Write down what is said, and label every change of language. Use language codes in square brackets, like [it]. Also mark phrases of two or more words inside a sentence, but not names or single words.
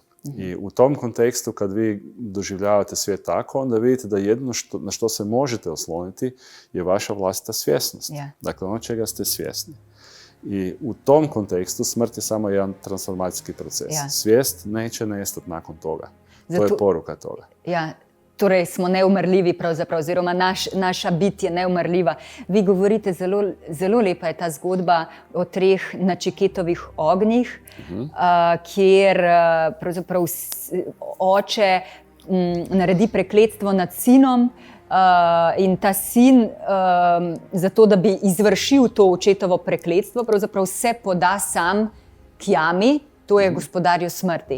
[hr] I u tom kontekstu, kad vi doživljavate svijet tako, onda vidite da jedno na što se možete osloniti je vaša vlastita svjesnost. Yeah. Dakle, ono čega ste svjesni. I u tom kontekstu smrt je samo jedan transformacijski proces. Yeah. Svijest neće nestati nakon toga. To je poruka toga. [sl] Ja. Torej smo neumrljivi pravzaprav, oziroma naša bit je neumrljiva. Vi govorite, zelo lepa je ta zgodba o 3 načiketovih ognjih, kjer pravzaprav oče naredi prekletstvo nad sinom in ta sin, zato da bi izvršil to očetovo prekletstvo, pravzaprav se poda sam k jami, to je gospodarju smrti.